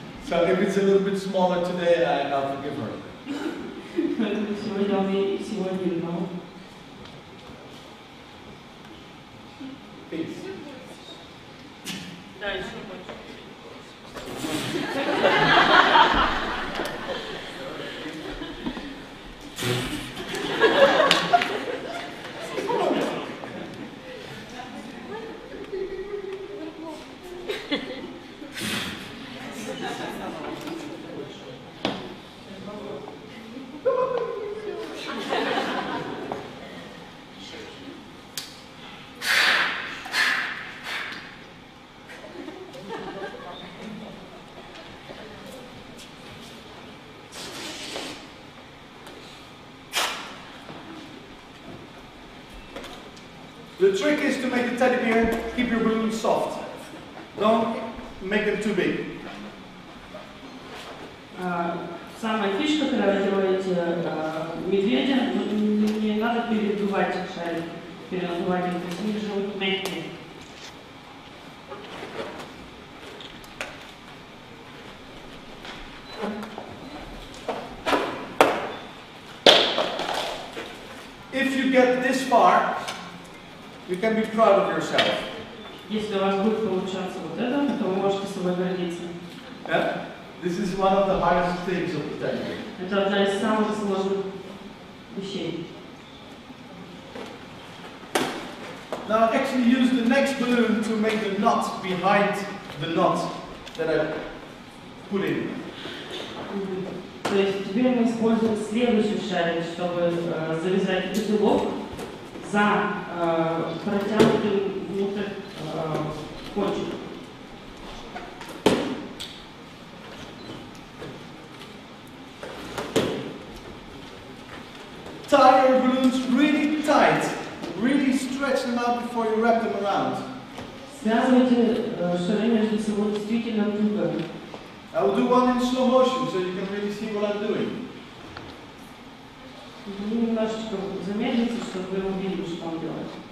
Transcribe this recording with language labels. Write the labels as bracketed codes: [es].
[en] So if it's a little bit smaller today, I'll forgive her. [ru] Сегодня он и всего один, но... [en] Peace. [ru] Да, еще больше. [en] The trick is to make the teddy bear keep your balloons soft. Don't make them too big. [ru] Самая фишка, когда вы делаете медведя, не надо передувать шарик, перенадувать их, то есть они живут мягкие. [en] If you get this far, you can be proud of yourself. [ru] Если у вас будет получаться вот это, то вы можете собой гордиться. [en] Yeah? This is one of the hardest things of the teddy bear. [ru] Это одна из самых сложных вещей. [en] Now I actually use the next balloon to make the knot behind the knot that I put in. [ru] То есть теперь мы используем следующий шарик, чтобы завязать узелок за протянутым внутрь кончик. [en] Tie your balloons really tight. Really stretch them out before you wrap them around. [ru] Связывайте шары между собой действительно туго. [en] I will do one in slow motion so you can really see what I'm doing. [ru] Немножечко замедлите, чтобы вы увидели, что он делает.